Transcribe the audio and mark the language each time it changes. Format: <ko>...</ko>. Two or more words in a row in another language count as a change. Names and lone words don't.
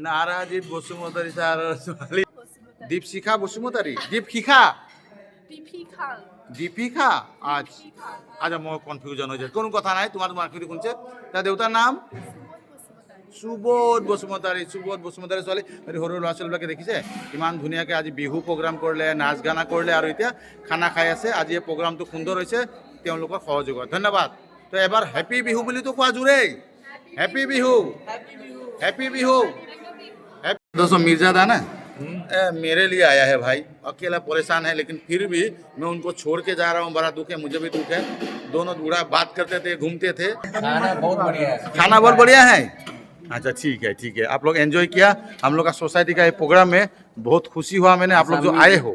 <as>নাৰাজিৎ বসুমতাৰী ছাৰৰ ছোৱালী দীপশিখা বসুমতাৰী দীপশিখা দীপিকা আচ্ছা মই কনফিউজন হৈ যায় কোনো কথা নাই তোমাৰ মাৰ্কেট কোনছে তাৰ দেউতাৰ নাম সুবোধ বসুমতাৰী ছোৱালী সৰু ল'ৰা ছোৱালীবিলাকে দেখিছে ইমান ধুনীয়াকৈ আজি বিহু প্ৰগ্ৰাম কৰিলে নাচ গানা কৰিলে আৰু এতিয়া খানা খাই আছে আজি এই প্ৰগ্ৰামটো সুন্দৰ হৈছে তেওঁলোকৰ সহযোগত ধন্যবাদ তো এবাৰ হেপী বিহু বুলিতো কোৱা জোৰেই হেপী বিহু</as> <hi>दोस्तों मिर्जादा ना मेरे लिए आया है भाई अकेला परेशान है लेकिन फिर भी मैं उनको छोड़ के जा रहा हूँ बड़ा दुख है मुझे भी दुख है दोनों बूढ़ा बात करते थे घूमते थे खाना बहुत बढ़िया है खाना बहुत बढ़िया है अच्छा ठीक है आप लोग एंजॉय किया हम लोग का सोसाइटी का ये प्रोग्राम में बहुत खुशी हुआ मैंने आप लोग जो आए हो</hi>